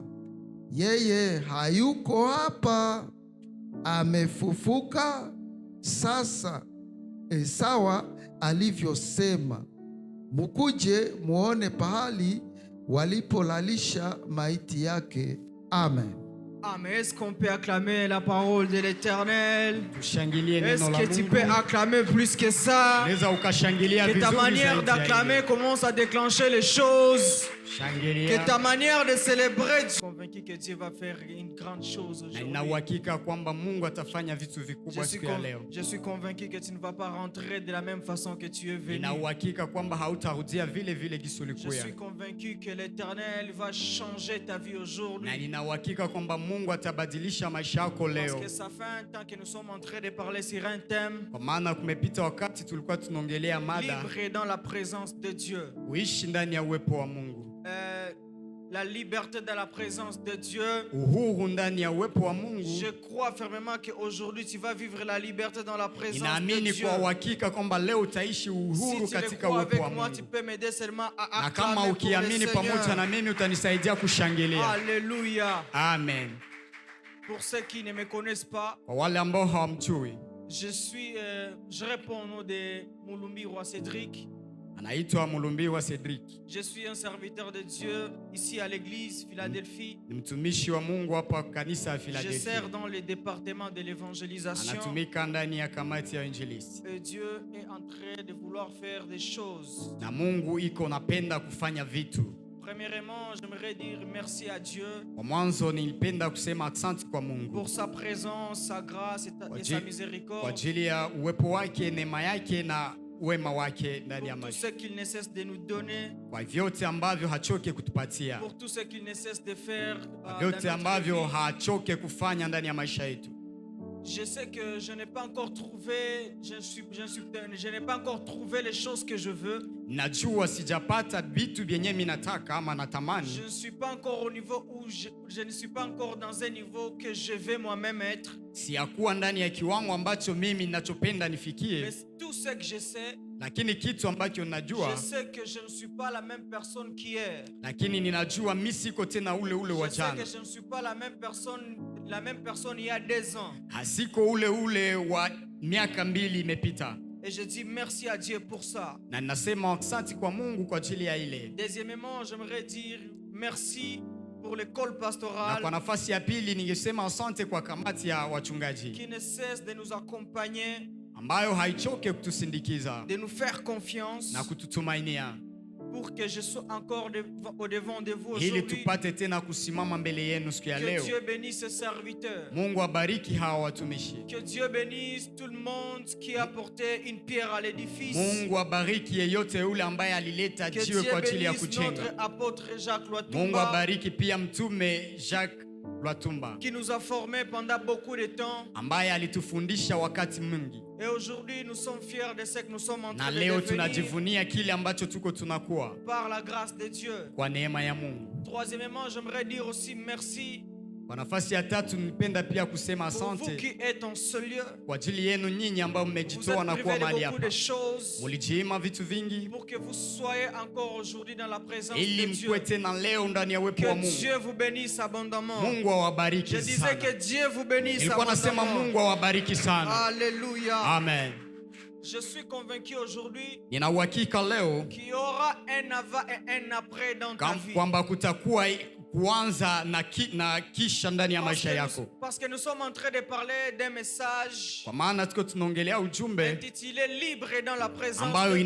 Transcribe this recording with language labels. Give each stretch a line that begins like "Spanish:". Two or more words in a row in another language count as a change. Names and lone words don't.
Swahili: Yeye hayuko hapa, amefufuka sasa, sawa alivyosema. Mukuje muone pahali walipolalisha maiti yake. Amen. Amen.
French: Est-ce qu'on peut acclamer la parole de l'Éternel?
Swahili: Tushangilie
French: Est-ce
Swahili: neno la
French: que tu peux
Swahili: Mungu.
French: acclamer plus que ça?
Swahili: Unaweza ukashangilia
French: Que ta
Swahili: vizuri
French: manière
Swahili: zaidi ya
French: d'acclamer
Swahili: hivyo.
French: commence à déclencher les choses.
Swahili: Shangilia.
French: Que ta manière de célébrer. Je suis convaincu que Dieu va faire une grande chose
Swahili: Na
French: aujourd'hui.
Swahili: nina uhakika kwamba Mungu atafanya vitu vikubwa siku ya leo.
French: Je suis convaincu que tu ne vas pas rentrer de la même façon que tu es venu.
Swahili: Nina uhakika kwamba hautarudia vile vile gisi
French: Je
Swahili: ulikuya.
French: suis convaincu que l'Éternel va changer ta vie
Swahili: Na
French: aujourd'hui.
Swahili: nina uhakika kwamba Mungu atabadilisha maisha yako
French: Parce
Swahili: leo.
French: que ça fait un temps que nous sommes en train de parler sur un thème.
Swahili: Kwa maana kumepita wakati tulikuwa tunaongelea mada
French: Libre dans la présence de Dieu.
Swahili: uishi ndani ya uwepo wa Mungu.
French: La liberté dans la présence de Dieu.
Swahili: Uhuru ndani ya uwepo wa Mungu.
French: Je crois fermement qu'aujourd'hui tu vas vivre la liberté dans la présence de
Swahili: Ninaamini
French: Dieu.
Swahili: kwa uhakika kwamba leo utaishi
French: Si
Swahili: uhuru
French: tu le
Swahili: katika
French: crois
Swahili: uwepo wa
French: avec moi, tu
Swahili: Mungu.
French: peux m'aider seulement à
Swahili: Na kama
French: acclamer pour le
Swahili: ukiamini pamoja
French: Seigneur.
Swahili: na mimi utanisaidia kushangilia.
French: Alléluia. Amen. Pour ceux qui ne me connaissent pas,
Swahili: Kwa wale ambao hawamjui,
French: je réponds au nom de Mulumbi Roi Cédric.
Swahili: anaitwa Mulumbiwa Cedric.
French: Je suis un serviteur de Dieu ici à l'église Philadelphie.
Swahili: Ni mtumishi wa Mungu hapa kanisa ya
French: Je
Swahili: Philadelphia.
French: sers dans le département de l'évangélisation.
Swahili: Anatumika ndani ya kamati ya injilisti.
French: Et Dieu est en train de vouloir faire des choses.
Swahili: Na Mungu iko napenda kufanya vitu.
French: Premièrement, j'aimerais dire merci à Dieu
Swahili: Kwa mwanzo nilipenda kusema asante kwa Mungu
French: pour sa présence, sa grâce et sa
Swahili: kwa
French: miséricorde.
Swahili: ajili ya uwepo wake, neema yake na wema wake ndani ya
French: Pour tout
Swahili: maisha.
French: ce qu'il ne cesse de nous donner.
Swahili: Kwa vyote ambavyo hachoke kutupatia.
French: Pour tout ce qu'il ne cesse de faire.
Swahili: Kwa
French: Dans
Swahili: vyote
French: notre
Swahili: ambavyo
French: vie.
Swahili: hachoke kufanya ndani ya maisha yetu.
French: Je sais que je n'ai pas encore trouvé, je n'ai pas encore trouvé les choses que je veux.
Swahili: Najua sijapata vitu vyenye mimi nataka ama
French: Je
Swahili: natamani.
French: ne suis pas encore au niveau où je ne suis pas encore dans un niveau que je vais moi-même être.
Swahili: Siyakuwa ndani ya kiwango ambacho mimi ninachopenda nifikie.
French: Mais tout ce que je sais,
Swahili: Lakini kitu ambacho
French: Je
Swahili: najua,
French: sais que je ne suis pas la même personne qu'hier.
Swahili: lakini ninajua mimi siko tena ule wa
French: Je sais
Swahili: jana.
French: que je ne suis pas la même personne il y a 2 ans.
Swahili: Hasiko ule wa miaka 2 imepita.
French: Et je dis merci à Dieu pour ça.
Swahili: Na ninasema asante kwa Mungu kwa ajili ya ile.
French: Deuxièmement, j'aimerais dire merci pour l'école
Swahili: Na
French: pastorale
Swahili: kwa nafasi ya pili ningesema asante kwa kamati ya wachungaji
French: qui ne cesse de nous accompagner,
Swahili: ambayo haichoke kutusindikiza
French: de nous faire confiance
Swahili: na kututumainia
French: pour que je sois encore au devant de vous
Swahili: ili
French: aujourd'hui.
Swahili: tupate tena kusimama mbele yenu siku ya
French: Que
Swahili: leo.
French: Dieu bénisse ses serviteurs.
Swahili: Mungu abariki hawa watumishi.
French: Que Dieu bénisse tout le monde qui a apporté une pierre à l'édifice.
Swahili: Mungu abariki yeyote yule ambaye alileta
French: Que
Swahili: jiwe
French: Dieu
Swahili: kwa ajili ya
French: bénisse
Swahili: kujenga.
French: notre apôtre Jacques
Swahili: Mungu
French: Lwatumba
Swahili: abariki pia mtume Jacques Lwatumba
French: qui nous a formés pendant beaucoup de temps.
Swahili: ambaye alitufundisha wakati mwingi,
French: Et aujourd'hui, nous sommes fiers de ce que nous sommes en
Swahili: na
French: train de
Swahili: leo
French: devenir
Swahili: tunajivunia kile ambacho tuko tunakuwa
French: par la grâce de Dieu.
Swahili: kwa neema ya Mungu.
French: Troisièmement, j'aimerais dire aussi merci
Swahili: Kwa nafasi ya tatu, nipenda pia kusema
French: pour vous
Swahili: asante
French: qui êtes en ce lieu.
Swahili: kwa ajili yenu nyinyi ambao
French: Vous
Swahili: mmejitoa
French: êtes
Swahili: na kuwa
French: privés de
Swahili: mahali
French: beaucoup
Swahili: hapa.
French: de choses
Swahili: Mulijiima vitu vingi
French: pour que vous soyez encore aujourd'hui dans la présence de
Swahili: ili
French: Dieu.
Swahili: mkwe tena leo ndani ya uwepo wa
French: Que
Swahili: Mungu.
French: Dieu vous bénisse abondamment.
Swahili: Mungu awabariki
French: Je disais
Swahili: sana.
French: que Dieu vous bénisse
Swahili: Nilikuwa nasema
French: abondamment.
Swahili: Mungu awabariki sana.
French: Alléluia. Amen. Je suis convaincu aujourd'hui
Swahili: Nina uhakika leo
French: qu'il y aura un avant et un après dans ta vie.
Swahili: kwamba kutakuwa kuanza na kisha ndani ya maisha yako,
French: Parce que nous sommes en train de parler d'un message
Swahili: kwa maana tuko tunaongelea ujumbe
French: intitulé Libre dans la présence
Swahili: ambayo
French: de